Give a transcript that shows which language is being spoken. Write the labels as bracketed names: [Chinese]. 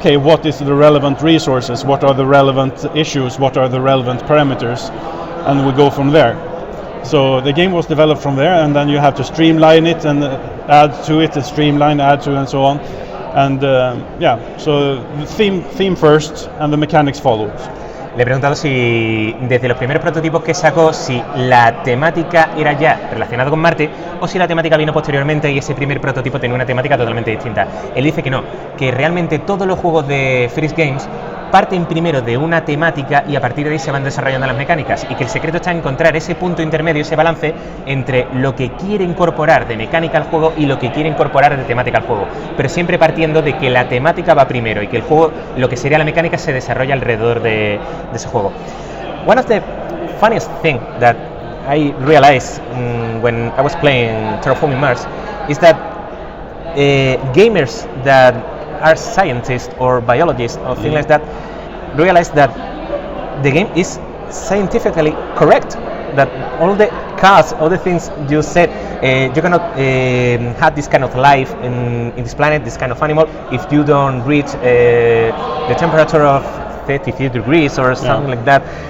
[English] Okay, what is the relevant resources? What are the relevant issues? What are the relevant parameters? And we go from there. So the game was developed from there, and then you have to streamline it and add to it, and streamline, add to, and so on. And so the theme first, and the mechanics follow. [Spanish] Le he preguntado si desde los primeros prototipos que sacó, si la temática era ya relacionada con Marte o si la temática vino posteriormente y ese primer prototipo tenía una temática totalmente distinta. Él dice que no, que realmente todos los juegos de Fryx Games parten primero de una temática y a partir de ahí se van desarrollando las mecánicas, y que el secreto está en encontrar ese punto intermedio, ese balance entre lo que quiere incorporar de mecánica al juego y lo que quiere incorporar de temática al juego, pero siempre partiendo de que la temática va primero y que el juego, lo que sería la mecánica, se desarrolla alrededor de ese juego. [English] One of the funniest thing that I realized when I was playing Terraforming Mars is that gamers that are scientists or biologists or things like that realize that the game is scientifically correct, that all the cause, all the things you said, you cannot have this kind of life in this planet, this kind of animal, if you don't reach the temperature of 33 degrees or something like that.